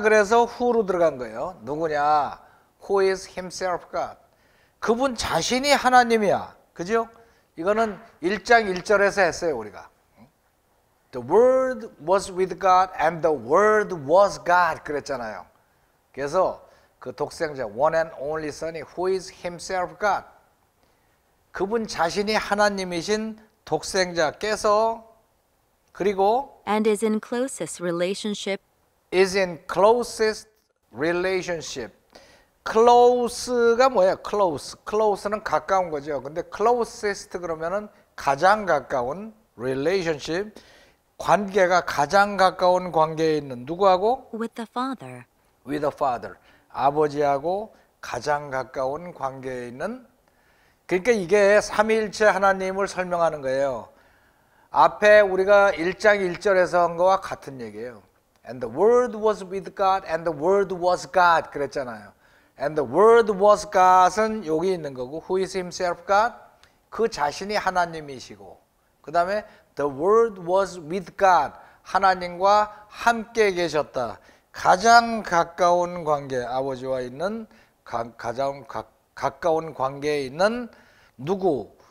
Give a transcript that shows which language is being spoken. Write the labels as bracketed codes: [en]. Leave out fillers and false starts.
[ko] 그래서 who로 들어간 거예요. 누구냐? [en] Who is himself God. [ko] 그분 자신이 하나님이야. 그죠? 이거는 1장 1절에서 했어요, 우리가. [en] The Word was with God and the Word was God [ko] 그랬잖아요. 그래서 그 독생자 [en] one and only Son이 who is himself God. [ko] 그분 자신이 하나님이신 독생자께서 그리고 [en] And is in closest relationship. is in closest relationship. [ko] close가 뭐예요? close는 가까운 거죠. 근데 closest 그러면은 가장 가까운 relationship. 관계가 가장 가까운 관계에 있는 누구하고? [en] With the Father. With the Father. [ko] 아버지하고 가장 가까운 관계에 있는. 그러니까 이게 삼위일체 하나님을 설명하는 거예요. 앞에 우리가 1장 1절에서 한 거와 같은 얘기예요. [en] And the Word was with God and the Word was God [ko] 그랬잖아요. [en] And the Word was God은 [ko] 여기 있는 거고 [en] Who is himself God? [ko] 그 자신이 하나님이시고 그 다음에 [en] The Word was with God. [ko] 하나님과 함께 계셨다. 가장 가까운 관계, 아버지와 있는 가장 가까운 관계에 있는 누구?